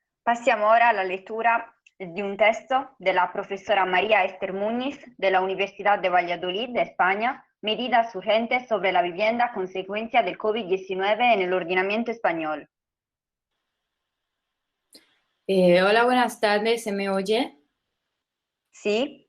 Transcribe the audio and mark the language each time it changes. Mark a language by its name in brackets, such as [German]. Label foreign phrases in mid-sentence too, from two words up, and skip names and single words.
[Italian] Passiamo ora alla lettura di un testo della profesora María Esther Muñiz de la Universidad de Valladolid de España, Medidas urgentes sobre la vivienda a consecuencia del COVID-19 en el ordenamiento español. [Spanish] Hola, buenas tardes. ¿Se me oye? ¿Sí?